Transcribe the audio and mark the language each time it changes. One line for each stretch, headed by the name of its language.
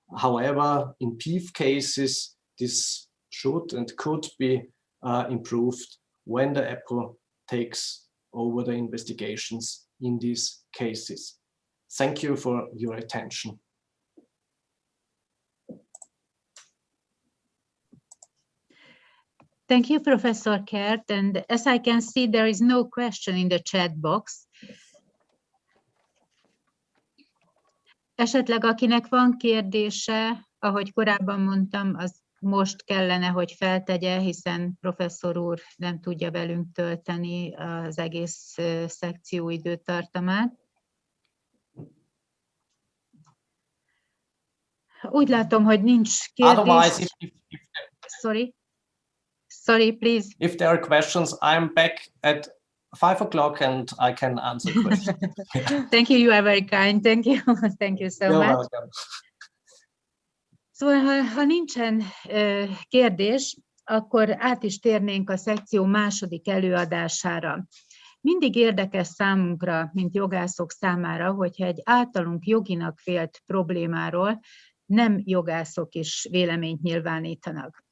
English: However, in PIF cases, this should and could be improved when the EPO takes over the investigations in these cases. Thank you for your attention. Thank you, Professor Kert. And as I can see, there is no question in the chat box.
Hungarian: Esetleg akinek van kérdése, ahogy korábban mondtam, az most kellene, hogy feltegye, hiszen professzor úr nem tudja velünk tölteni az egész szekció időtartamát. Úgy látom, hogy nincs kérdés.
English: Otherwise, Sorry, please. If there are questions, I'm back at 5 o'clock and I can answer questions. Thank you, you are very kind. Thank you. Thank you so You're much. welcome.
Hungarian: Szóval, ha nincsen kérdés, akkor át is térnénk a szekció második előadására. Mindig érdekes számunkra, mint jogászok számára, hogyha egy általunk joginak vélt problémáról nem jogászok is véleményt nyilvánítanak.